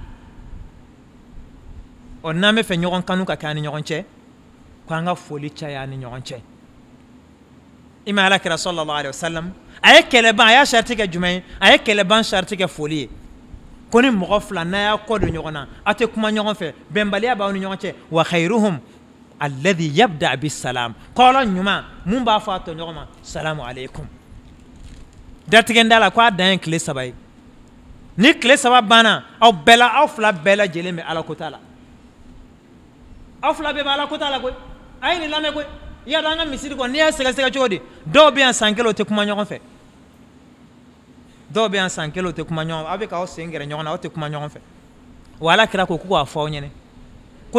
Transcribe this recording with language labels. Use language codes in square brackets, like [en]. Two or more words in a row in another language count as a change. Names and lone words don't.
[bm] ɔ n'an bɛ fɛ ɲɔgɔn kanu ka kɛ an ni ɲɔgɔn cɛ ko an ka foli caya an ni ɲɔgɔn cɛ i ma alakira [ar] صلى الله عليه وسلم [bm] a ye kɛlɛban a y'a sariti kɛ jumɛn ye a ye kɛlɛban sariti kɛ foli ye ko ni mɔgɔ fila n'a y'a kɔ don ɲɔgɔn na a tɛ kuma ɲɔgɔn fɛ bɛnbaliya b'aw ni ɲɔgɔn cɛ [ar] وخيرهم الذي يبدأ بالسلام [bm] kɔlɔn ɲuman mun b'a fɔ a tɔ ɲɔgɔn ma [ar] السلام عليكم [bm] datigɛnda la ko a dan ye tile 3 ye ni tile 3 banna aw fila bɛɛ lajɛlen bɛ ala kota la aw fila bɛɛ bɛ ala kota la koyi ay ni lamɛ koyi i y'a dɔn an ka misiri kɔnɔ n'i y'a sɛgɛsɛgɛ cogo di dɔw bɛ yan san kelen o tɛ kuma ɲɔgɔn fɛ dɔw bɛ yan san kelen o tɛ kuma ɲɔgɔn fɛ aw bɛ k'aw sen gɛrɛ ɲɔgɔn na aw tɛ kuma ɲɔgɔn fɛ wa Ala kira ko k'a fɔ aw ɲɛna ko